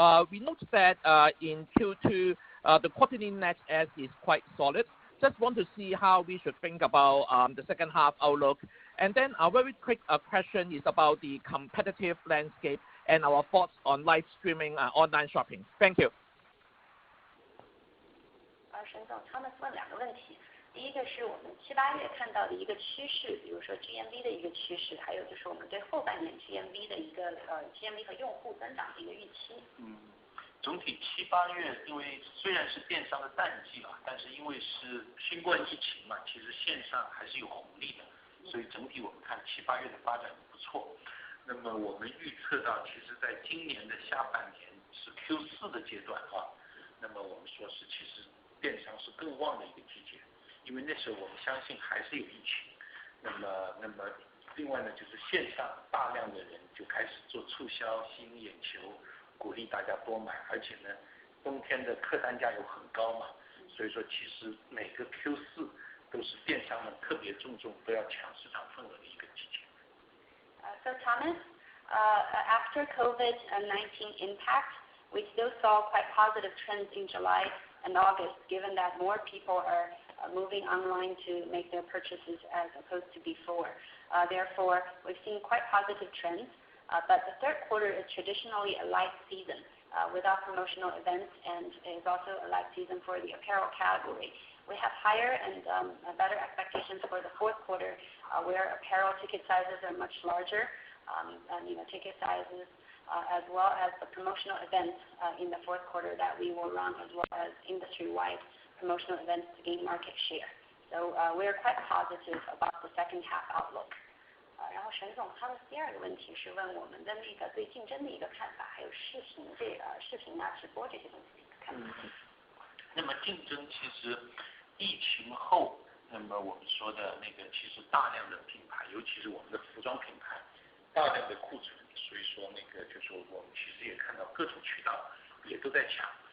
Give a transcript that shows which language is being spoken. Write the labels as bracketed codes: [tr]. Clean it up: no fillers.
[en] We noticed that in Q2, the quarterly net add is quite solid. Just want to see how we should think about the second half outlook. And then a very quick question is about the competitive landscape and our thoughts on live streaming online shopping. Thank you. [zh] 沈总 ，Thomas 问2个问题。第一个是我们7、8月看到的一个趋势，比如说 GMV 的一个趋势，还有就是我们对后半年 GMV 的一个GMV 和用户增长的一个预期。总体7、8月，因为虽然是电商的淡季啊，但是因为是新冠疫情嘛，其实线上还是有红利的，所以整体我们看7、8月的发展不错。那么我们预测到，其实在今年的下半年是 Q4 的阶段啊，那么我们说是其实电商是更旺的一个季节，因为那时候我们相信还是有疫情。那么另外呢，就是线上大量的人就开始做促销，吸引眼球。鼓励大家多买，而且呢，冬天的客单价又很高嘛，所以说其实每个 Q4 都是电商们特别注重都要抢市场份额的一个季节。 [en] So Thomas, after COVID-19 impact, we still saw quite positive trends in July and August, given that more people are moving online to make their purchases as opposed to before. Therefore, we've seen quite positive trends. But the third quarter is traditionally a light season without promotional events, and is also a light season for the apparel category. We have higher and better expectations for the fourth quarter, where apparel ticket sizes are much larger, and ticket sizes, as well as the promotional events in the fourth quarter that we will run, as well as industry-wide promotional events to gain market share. So we're quite positive about the second half outlook. [zh] 然后沈总他的第二个问题是问我们的那个对竞争的一个看法，还有视频直播这些东西的一个看法。那么竞争其实疫情后，那么我们说的那个其实大量的品牌，尤其是我们的服装品牌，大量的库存，所以说那个就是我们其实也看到各种渠道也都在抢。